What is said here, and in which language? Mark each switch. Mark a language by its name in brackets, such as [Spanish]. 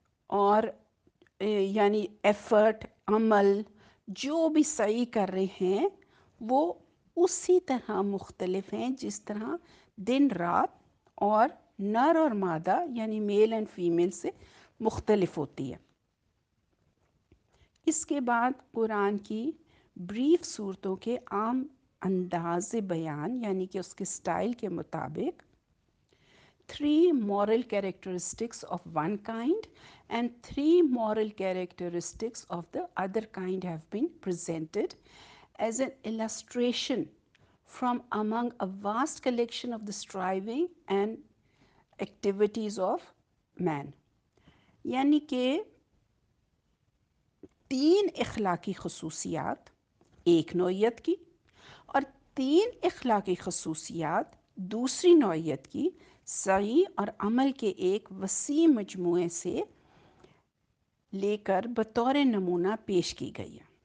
[Hindi] और यानी एफ़र्ट, अमल जो भी सही कर रहे हैं वो उसी तरह मुख्तलिफ हैं जिस तरह दिन रात और नर और मादा यानी [English] male and female [Hindi] से मुख्तलिफ होती है। इसके बाद कुरान की ब्रीफ सूरतों के आम अंदाज़ बयान यानी कि उसके स्टाइल के मुताबिक [English] 3 moral characteristics of one kind and 3 moral characteristics of the other kind have been presented as an illustration from among a vast collection of the striving and activities of man। [Hindi] यानी कि 3 इखलाकी खसूसियात एक नौइयत की और 3 इखलाकी खसूसियात दूसरी नौइयत की सही और अमल के एक वसी मजमूए से लेकर बतौर नमूना पेश की गई है।